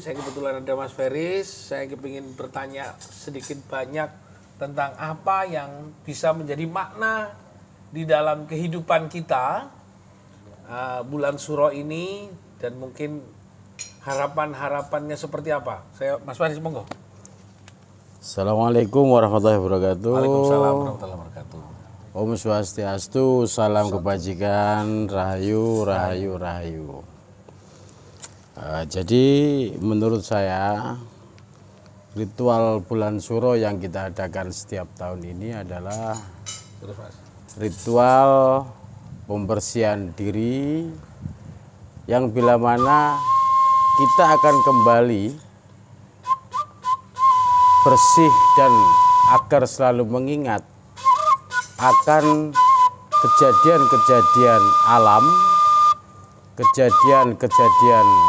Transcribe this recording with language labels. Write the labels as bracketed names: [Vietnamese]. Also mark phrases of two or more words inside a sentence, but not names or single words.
[Indonesian] Saya kebetulan ada Mas Feris, saya ingin bertanya sedikit banyak tentang apa yang bisa menjadi makna di dalam kehidupan kita bulan Suro ini, dan mungkin harapan-harapannya seperti apa. Mas Feris, monggo. [Arabic] السلام عليكم ورحمة الله وبركاته. وعليكم السلام ورحمة الله وبركاته. [Indonesian] Om Swastiastu, salam kebajikan, rahayu. Jadi menurut saya ritual bulan Suro yang kita adakan setiap tahun ini adalah ritual pembersihan diri yang bila mana kita akan kembali bersih dan agar selalu mengingat akan kejadian-kejadian alam, kejadian-kejadian